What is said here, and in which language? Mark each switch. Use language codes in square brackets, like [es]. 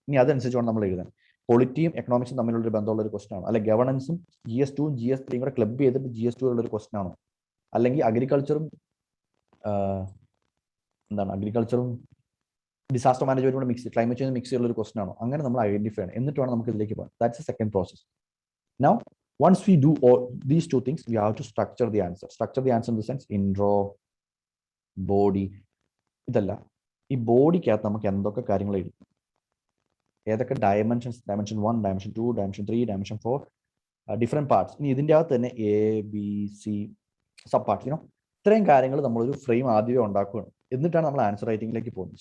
[ml] ഇനി അതനുസരിച്ച് വേണം നമ്മൾ എഴുതാൻ. പൊളിറ്റിയും എക്കണോമിക്സും തമ്മിലുള്ള ബന്ധമുള്ള ഒരു ക്വസ്റ്റൻ ആണോ, അല്ലെങ്കിൽ ഗവർണൻസും GS2 GS3 കൂടെ ക്ലബ് ചെയ്തിട്ട് GS2 ഉള്ള ഒരു ക്വസ്റ്റൻ ആണോ, അല്ലെങ്കിൽ അഗ്രികൾച്ചറും അഗ്രികൾച്ചറും ഡിസാസ്റ്റർ മാനേജ്മെന്റ് കൂടെ മിക്സ്, ക്ലൈമറ്റ് ചേഞ്ച് മിക്സ് ചെയ്യുന്ന ഒരു ക്വസ്റ്റൻ ആണോ, അങ്ങനെ നമ്മൾ ഐഡന്റിഫൈ ചെയ്യണം. എന്നിട്ട് വേണം നമുക്ക് ഇതിലേക്ക് പോകാൻ. [en] That's a second process. Now once we do all these two things, we have to structure the answer. Structure the answer in the sense intro, body. [ml] ഇതല്ല, ഈ ബോഡിക്കകത്ത് നമുക്ക് എന്തൊക്കെ കാര്യങ്ങൾ എഴുതും, ഏതൊക്കെ dimensions, dimension 1, dimension 2, dimension 3, dimension 4, different parts. ഇനി ഇതിൻ്റെ അകത്ത് തന്നെ A, B, C sub parts. ഇത്രയും കാര്യങ്ങൾ നമ്മളൊരു ഫ്രെയിം ആദ്യമേ ഉണ്ടാക്കുകയാണ്, എന്നിട്ടാണ് നമ്മൾ ആൻസർ റൈറ്റിംഗിലേക്ക് പോകുന്നത്.